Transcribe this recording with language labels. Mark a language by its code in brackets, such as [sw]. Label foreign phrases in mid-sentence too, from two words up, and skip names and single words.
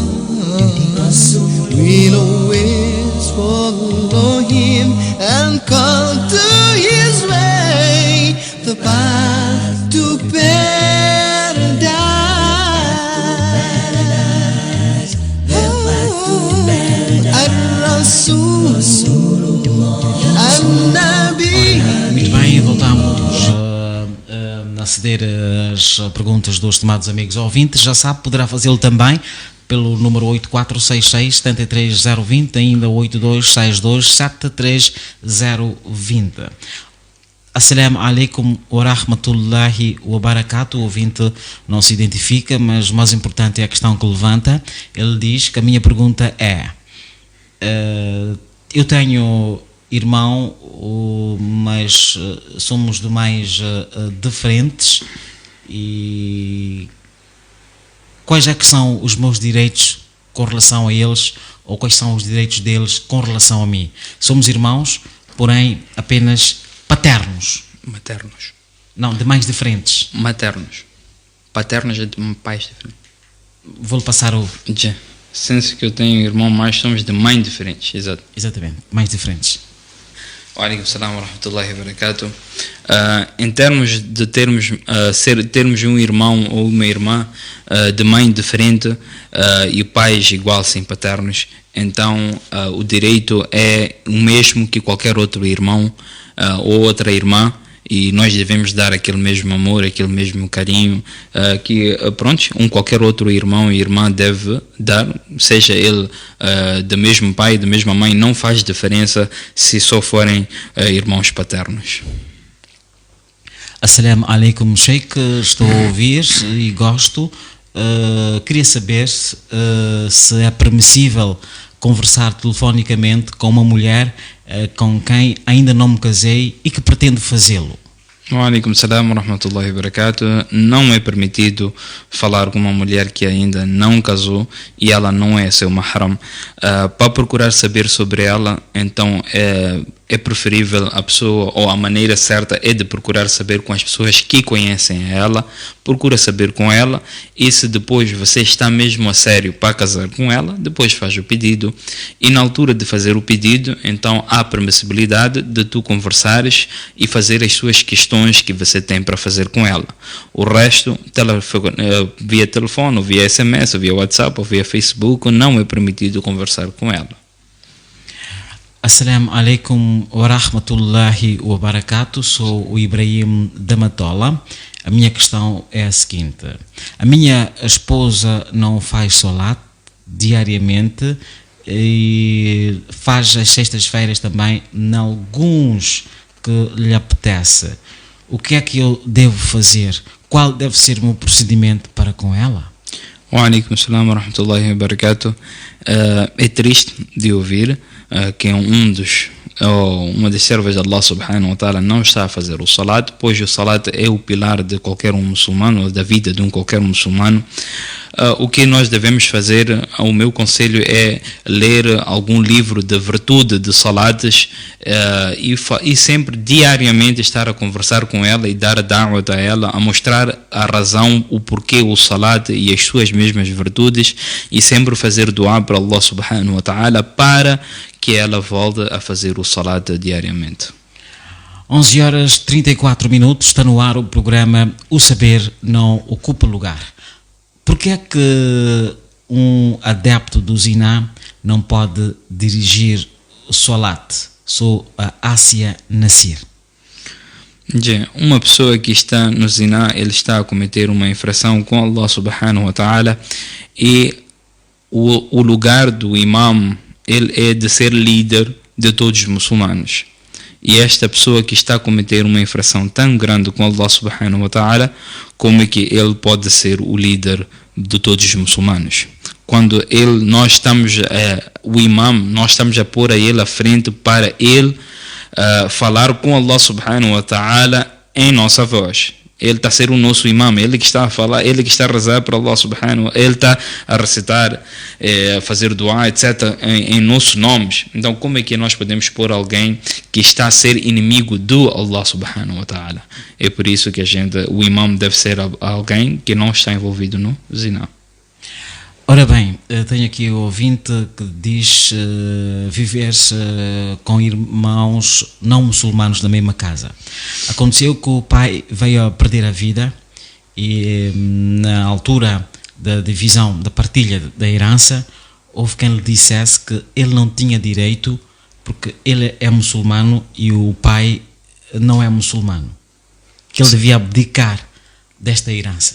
[en] We'll always follow him and come to his way, the path to paradise. [ar] الرسول، النبي. [pt] Muito bem, voltamos a ceder as perguntas dos estimados amigos ouvintes. Já sabe, poderá fazê-lo também pelo número 8466-73020, ainda 8262-73020. [ar] السلام عليكم ورحمة الله وبركاته. [pt] O ouvinte não se identifica, mas o mais importante é a questão que levanta. Ele diz que a minha pergunta é: eu tenho irmão, mas somos de mais diferentes, e quais é que são os meus direitos com relação a eles, ou quais são os direitos deles com relação a mim? Somos irmãos, porém apenas paternos. Maternos. Não, de mães diferentes. Maternos. Paternos é de pais diferentes. Vou-lhe passar o... Já. Sendo que eu tenho irmão, mas somos de mães diferentes. Exato. Exatamente, mães diferentes. [ar] عليكم السلام ورحمة الله وبركاته. [pt] Em termos de termos um irmão ou uma irmã de mãe diferente e pais igual sem paternos, então o direito é o mesmo que qualquer outro irmão ou outra irmã, e nós devemos dar aquele mesmo amor, aquele mesmo carinho que qualquer outro irmão e irmã deve dar, seja ele do mesmo pai, da mesma mãe. Não faz diferença se só forem irmãos paternos. [ar] السلام عليكم، شيخ. [pt] Estou a ouvir e gosto. Queria saber se é permissível conversar telefonicamente com uma mulher com quem ainda não me casei e que pretendo fazê-lo. [ar] عليكم السلام ورحمة الله وبركاته. [pt] Não é permitido falar com uma mulher que ainda não casou e ela não é seu mahram. Para procurar saber sobre ela, então é preferível a pessoa, ou a maneira certa é de procurar saber com as pessoas que conhecem ela, procura saber com ela, e se depois você está mesmo a sério para casar com ela, depois faz o pedido, e na altura de fazer o pedido, então há permissibilidade de tu conversares e fazer as suas questões que você tem para fazer com ela. O resto, via telefone, ou via SMS, ou via WhatsApp, ou via Facebook, não é permitido conversar com ela. [ar] السلام عليكم ورحمة الله وبركاته. [pt] Sou o Ibrahim da Matola. A minha questão é a seguinte: a minha esposa não faz solat diariamente e faz as sextas-feiras também em alguns que lhe apetece. O que é que eu devo fazer? Qual deve ser o meu procedimento para com ela? [ar] وعليكم السلام ورحمة الله وبركاته. [pt] É triste de ouvir que uma das servas de [ar] الله سبحانه وتعالى [pt] não está a fazer o salat, pois o salat é o pilar de qualquer um muçulmano, ou da vida de qualquer muçulmano. O que nós devemos fazer, o meu conselho é ler algum livro de virtude de salates e sempre diariamente estar a conversar com ela e dar a da'wah a ela, a mostrar a razão, o porquê o salat e as suas mesmas virtudes, e sempre fazer dua para [ar] الله سبحانه وتعالى [pt] para que ela volte a fazer o salat diariamente. 11h34, está no ar o programa O Saber Não Ocupa Lugar. Por que é que um adepto do Zina não pode dirigir o salat? Sou a Ásia Nasir. Uma pessoa que está no Zina, ele está a cometer uma infração com [ar] الله سبحانه وتعالى, [pt] e o lugar do imam, ele é de ser líder de todos os muçulmanos. E esta pessoa que está a cometer uma infração tão grande com [ar] الله سبحانه وتعالى, [pt] como é que ele pode ser o líder de todos os muçulmanos? Quando nós estamos o imam, nós estamos a pôr a ele à frente para ele falar com [ar] الله سبحانه وتعالى [pt] em nossa voz. Ele está a ser o nosso imam, ele que está a falar, ele que está a rezar para [ar] الله سبحانه وتعالى, [pt] ele está a recitar, a fazer dua, etc., em nossos nomes. Então, como é que nós podemos pôr alguém que está a ser inimigo do [ar] الله سبحانه وتعالى? [pt] É por isso que o imam deve ser alguém que não está envolvido no zina. Ora bem, tenho aqui o ouvinte que diz viver com irmãos não muçulmanos na mesma casa. Aconteceu que o pai veio a perder a vida e na altura da divisão, da partilha da herança, houve quem lhe dissesse que ele não tinha direito porque ele é muçulmano e o pai não é muçulmano, que ele devia abdicar desta herança.